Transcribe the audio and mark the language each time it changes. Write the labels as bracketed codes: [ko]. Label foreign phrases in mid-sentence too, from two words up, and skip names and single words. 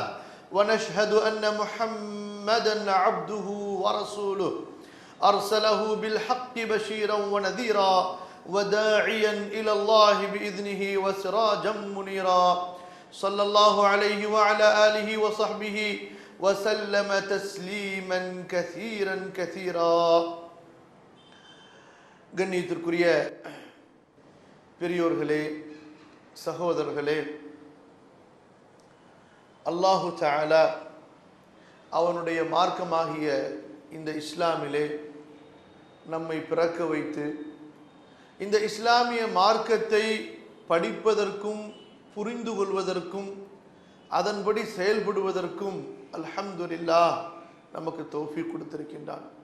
[ar] ونشهد أن محمدًا عبده ورسوله أرسله بالحق بشيرا ونذيرا وداعيا إلى الله بإذنه وسراجا منيرا. صلى الله عليه وعلى آله وصحبه وسلم تسليما كثيرا كثيرا. [ta] கண்ணியத்திற்குரிய பெரியோர்களே, சகோதரர்களே, [ar] الله تعالى [ta] அவனுடைய மார்க்கமாகிய இந்த இஸ்லாமிலே நம்மை பிறக்க வைத்து இந்த இஸ்லாமிய மார்க்கத்தை படிப்பதற்கும் புரிந்து கொள்வதற்கும் அதன்படி செயல்படுவதற்கும் அல்ஹம்துலில்லாஹ் நமக்கு தௌஃபீக் கொடுத்திருக்கின்றான்.